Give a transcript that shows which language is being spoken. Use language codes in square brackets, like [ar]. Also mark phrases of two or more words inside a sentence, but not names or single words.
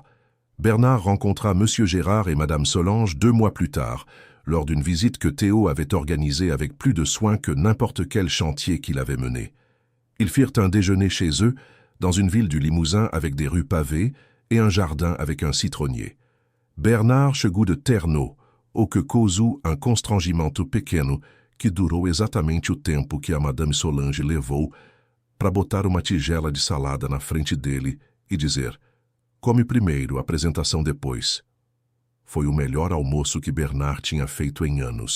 [fr] Bernard rencontra Monsieur Gérard et Madame Solange 2 mois plus tard, lors d'une visite que Théo avait organisée avec plus de soin que n'importe quel chantier qu'il avait mené. Ils firent un déjeuner chez eux, dans une ville du Limousin avec des rues pavées et un jardin avec un citronnier. [pt] Bernard chegou de terno, o que causou um constrangimento pequeno que durou exatamente o tempo que a Madame Solange levou para botar uma tigela de salada na frente dele e dizer «Come primeiro, apresentação depois». Foi o melhor almoço que Bernard tinha feito em anos.